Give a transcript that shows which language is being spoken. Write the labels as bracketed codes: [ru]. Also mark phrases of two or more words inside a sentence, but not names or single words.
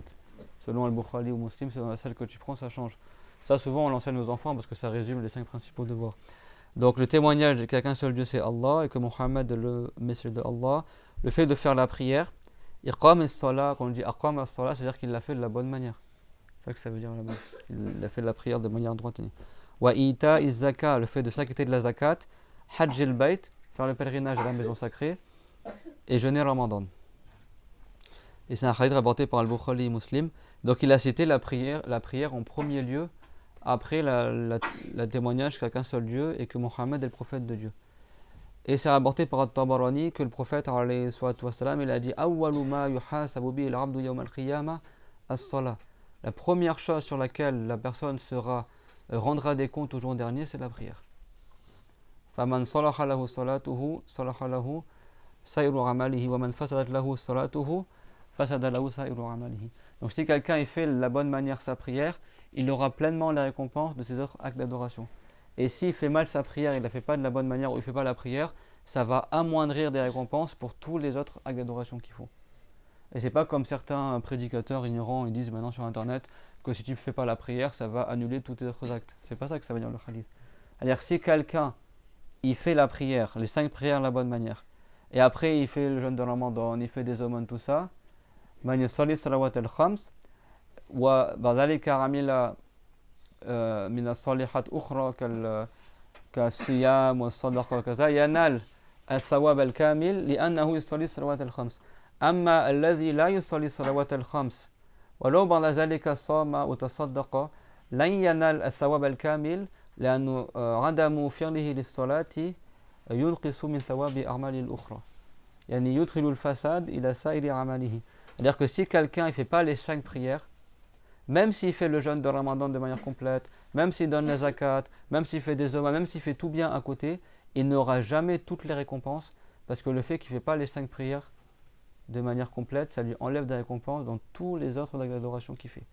[fr] Selon Al-Bukhari ou Muslim, selon celle que tu prends, ça change. Ça, souvent, on l'enseigne aux enfants parce que ça résume les 5 principaux devoirs. Donc, le témoignage qu'il n'y a qu'un seul Dieu, c'est Allah, et que Muhammad est le messager de Allah. Le fait de faire la prière, [ar] إقام الصلاة, [fr] quand on dit [ar] أقام الصلاة, [fr] c'est-à-dire qu'il l'a fait de la bonne manière. C'est ça que ça veut dire là-bas. Il a fait la prière de manière droite. [ar] وإيتاء الزكاة, [fr] le fait de s'acquitter de la zakat. [ar] حج البيت, [fr] faire le pèlerinage à la maison sacrée. Et jeûner Ramadan. Et c'est un hadith rapporté par Al-Bukhari et Muslim. Donc il a cité la prière en premier lieu, après le témoignage qu'il n'y a qu'un seul Dieu et que Mohammed est le prophète de Dieu. Et c'est rapporté par At-Tabarani que le prophète [ar] عليه الصلاة والسلام, [fr] il a dit [ar] أول ما يحاسب به العبد يوم القيامة الصلاة. [fr] La première chose sur laquelle la personne rendra des comptes au jour dernier, c'est la prière. [ar] فمن صلح له صلاته صلح له سائر عمله ومن فسدت له صلاته فسد له سائر عمله. [fr] Donc si quelqu'un fait de la bonne manière sa prière, il aura pleinement la récompense de ses autres actes d'adoration. Et s'il fait mal sa prière, il ne la fait pas de la bonne manière ou il ne fait pas la prière, ça va amoindrir des récompenses pour tous les autres actes d'adoration qu'il faut. Et c'est pas comme certains prédicateurs ignorants, ils disent maintenant sur internet que si tu ne fais pas la prière, ça va annuler tous tes autres actes. C'est pas ça que ça veut dire le hadith. C'est-à-dire si quelqu'un il fait la prière, les 5 prières de la bonne manière, et après il fait le jeûne de Ramadan, il fait des aumônes, tout ça, [ar] من يصلي الصلوات الخمس وبعد ذلك عمل من الصالحات أخرى كالصيام والصدقة وكذا ينال الثواب الكامل لأنه يصلي الصلوات الخمس أما الذي لا يصلي الصلوات الخمس ولو بعد ذلك صام وتصدق لن ينال الثواب الكامل لأنه عدم فعله للصلاة ينقص من ثواب أعمال الأخرى يعني يدخل الفساد إلى سائر أعماله. [fr] C'est-à-dire que si quelqu'un ne fait pas les 5 prières, même s'il fait le jeûne de Ramadan de manière complète, même s'il donne la zakat, même s'il fait des aumônes, même s'il fait tout bien à côté, il n'aura jamais toutes les récompenses parce que le fait qu'il ne fait pas les 5 prières de manière complète, ça lui enlève des récompenses dans tous les autres actes d'adoration qu'il fait.